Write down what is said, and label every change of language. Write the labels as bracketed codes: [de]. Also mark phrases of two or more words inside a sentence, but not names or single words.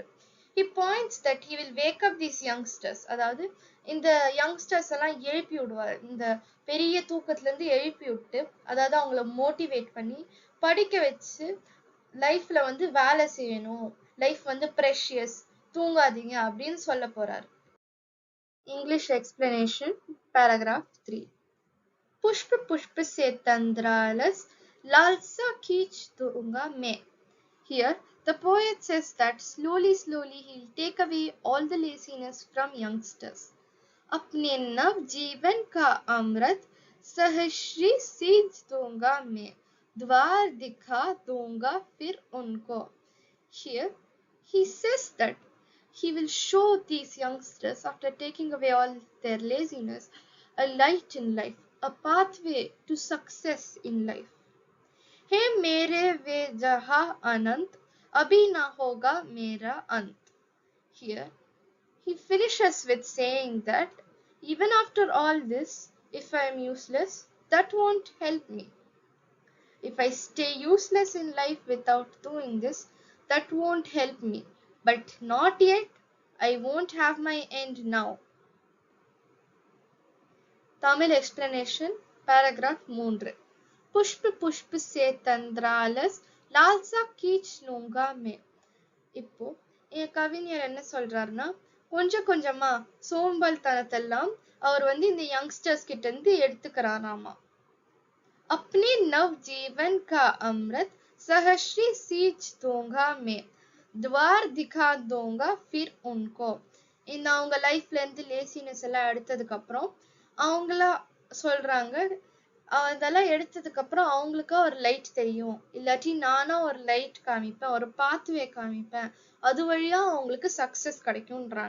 [en] He points that he will wake up these youngsters, [ta] அதாவது இந்த யங்ஸ்டர்ஸ் எல்லாம் எழுப்பி விடுவார், இந்த பெரிய தூக்கத்துல இருந்து எழுப்பி விட்டு, அதாவது அவங்கள மோட்டிவேட் பண்ணி படிக்க வச்சு லைஃப்ல வேலை செய்யணும், [en] life precious, [ta] தூங்காதீங்க அப்படின்னு சொல்ல போறாரு. [en] English explanation, paragraph 3. [hi] पुष्प पुष्प से तंद्रालस लालसा खींच दूंगा मैं. [en] Here, the poet says that slowly he'll take away all the laziness from youngsters. [hi] अपने नव जीवन का अमृत सहश्री सींच दूंगा मैं, द्वार दिखा दूंगा फिर उनको. [en] Here, he says that he will show these youngsters, after taking away all their laziness, a light in life, a pathway to success in life. हे मेरे वे जहां अनंत, अभी ना होगा मेरा अंत. Here, he finishes with saying that even after all this, if I am useless, that won't help me. If I stay useless in life without doing this, that won't help me. But not yet. I won't have my end now. Tamil explanation, paragraph 3. [hi] पुष्प पुष्प से तंद्रालस लालसा கீச் लूंगा मैं. [ta] இப்போ என் கவிஞர் என்ன சொல்றாருன்னா, கொஞ்சம் கொஞ்சமா சோம்பல் தனத்தெல்லாம் அவர் இந்த யங்ஸ்டர்ஸ் கிட்ட இருந்து எடுத்துக்கிறாராமா. [hi] अपने नव जीवन का अमृत सहर्षी सींच दूंगा मैं, द्वार दिखा दूंगा फिर उनको. [ta] இந்த அவங்க லைஃப்ல இருந்து லேசினஸ் எல்லாம் எடுத்ததுக்கு அப்புறம் அவங்களா சொல்றாங்க, அதெல்லாம் எடுத்ததுக்கு அப்புறம் அவங்களுக்கு ஒரு லைட் தெரியும், இல்லாட்டி நானா ஒரு லைட் காமிப்பேன், ஒரு பாத்வே காமிப்பேன், அது வழியா அவங்களுக்கு சக்சஸ் கிடைக்கும்ன்றாங்க.